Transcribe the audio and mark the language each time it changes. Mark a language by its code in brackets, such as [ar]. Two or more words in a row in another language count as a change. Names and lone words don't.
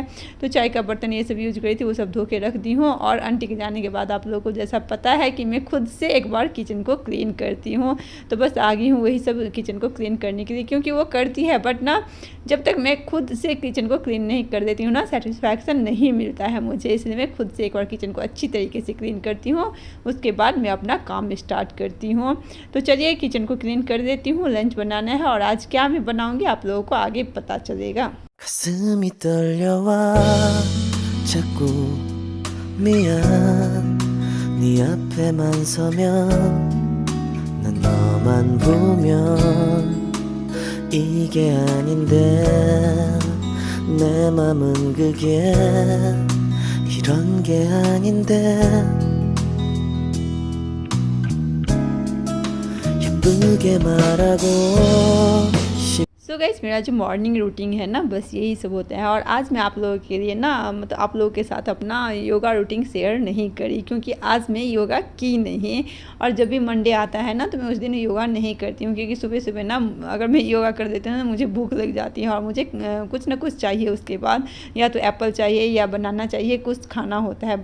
[hi] तो चाय का बर्तन ये सब यूज करी थी वो सब धो के रख दी हूँ। और आंटी के जाने के बाद आप लोगों को जैसा पता है कि मैं खुद से एक बार किचन को क्लीन करती हूँ, तो बस आ गई हूँ वही सब किचन को क्लीन करने के लिए, क्योंकि वो करती है बट ना जब तक मैं खुद से किचन को क्लीन नहीं कर देती हूँ ना सेटिस्फैक्शन नहीं मिलता है मुझे, इसलिए मैं खुद से एक बार किचन को अच्छी तरीके से क्लीन करती हूँ, उसके बाद मैं अपना काम स्टार्ट करती हूँ। तो चलिए किचन को क्लीन कर देती हूँ, लंच बनाना है और आज क्या मैं बनाऊँगी आप लोगों को आगे पता चलेगा। [ko] 가슴이 떨려와 자꾸 미안 네 앞에만 서면 난 너만 보면 이게 아닌데 내 맘은 그게 이런 게 아닌데 예쁘게 말하고 [en] so guys [hi] मेरा जो [en] morning routine [hi] है ना बस यही सब होता है। और आज मैं आप लोगों के लिए ना मतलब आप लोगों के साथ अपना [en] yoga routine [hi] शेयर नहीं करी, क्योंकि आज मैं योगा की नहीं। और जब भी मंडे आता है ना तो मैं उस दिन योगा नहीं करती हूँ, क्योंकि सुबह सुबह ना अगर मैं योगा कर देती हूँ ना मुझे भूख लग जाती है और मुझे कुछ ना कुछ चाहिए उसके बाद, या तो एप्पल चाहिए या बनाना चाहिए, कुछ खाना होता है।